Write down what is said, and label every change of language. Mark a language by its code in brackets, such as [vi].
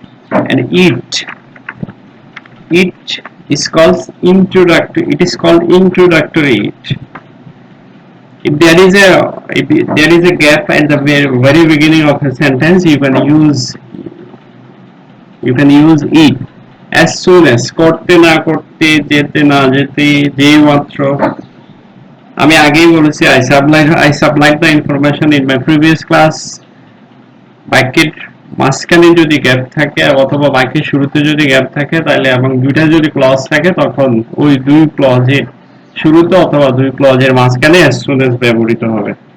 [en] And it is called introductory. It is called introductory. If there is a gap at the very beginning of a sentence, you can use it. [bn] As soon as, করতে না করতে, যেতে না যেতে, যেই মাত্র. আমি আগেই বলেছি [en] I supplied the information in my previous class. [bn] বাক্যের মাঝখানে যদি গ্যাপ থাকে অথবা বাক্যের শুরুতে যদি গ্যাপ থাকে তাহলে এবং দুইটা যদি ক্লজ থাকে তখন ওই দুই ক্লজের শুরুতে অথবা দুই ক্লজের মাঝখানে as soon as ব্যবহৃত হবে.